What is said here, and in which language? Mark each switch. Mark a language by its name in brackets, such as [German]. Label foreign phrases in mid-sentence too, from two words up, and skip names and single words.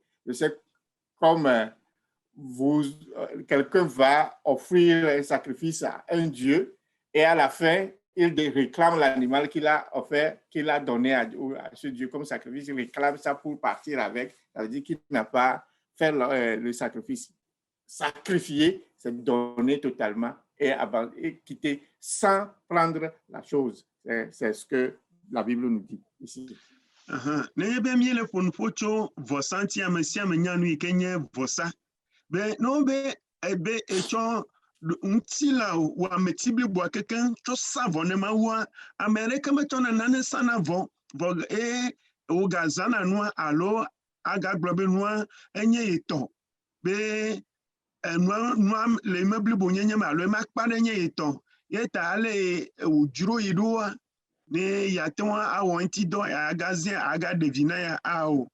[French] Je sais comme quelqu'un va offrir un sacrifice à un Dieu et à la fin, il réclame l'animal qu'il a offert, qu'il a donné à ce Dieu comme sacrifice. Il réclame ça pour partir avec. Ça veut dire qu'il n'a pas fait le sacrifice. Sacrifier, c'est donner totalement et quitter sans prendre la chose. C'est ce que la Bible nous dit ici. [Ewe] Nenye be mi le fonfo tso vɔsa ŋuti ame sia ame nya nu yi ke nye vɔsa. Be no be ebe etsɔ ŋuti la wɔ ameti bliboa kekeŋ tso sa vɔ ne Mawua, ame ɖeke metsɔna nane sana vɔ wogazãna nua alo agagblɔ be nua enye ye tɔ be nua le eme blibo nyenye me alo eme akpa ɖe nye ye tɔ ye ta ale wòdzro yi ɖoa ne yate ŋu awɔ ŋuti dɔ agaze agaɖevi na ya awɔ.